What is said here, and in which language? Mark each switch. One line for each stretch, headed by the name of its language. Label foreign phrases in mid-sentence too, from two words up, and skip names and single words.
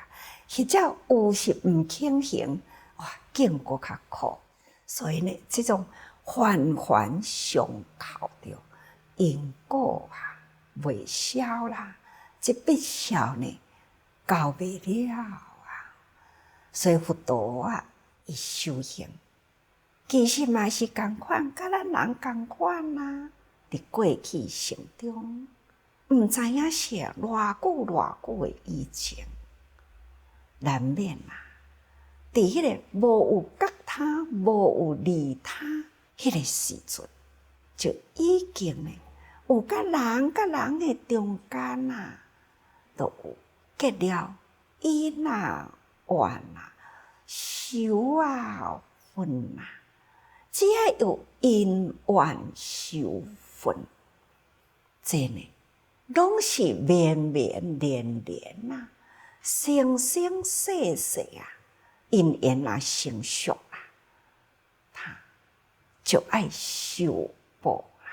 Min Nan Chinese: 或者有是毋肯行，哇，更搁较苦。所以呢，这种环环相扣着因果啊，袂消啦。这笔消呢，交袂了啊。所以佛陀啊，伊修行其实嘛是共款，甲咱人共款啊。伫过去生中，毋知影是偌久诶以前，难免啊，伫迄个无有觉他、无有利他迄个时阵，就已经呢有甲人诶中间啊，都有结了因啊、怨啊、仇啊、恨啊。只要有因怨仇恨，这呢，拢是绵连啊，生世啊，因缘啊成熟啊，他就爱受报啦。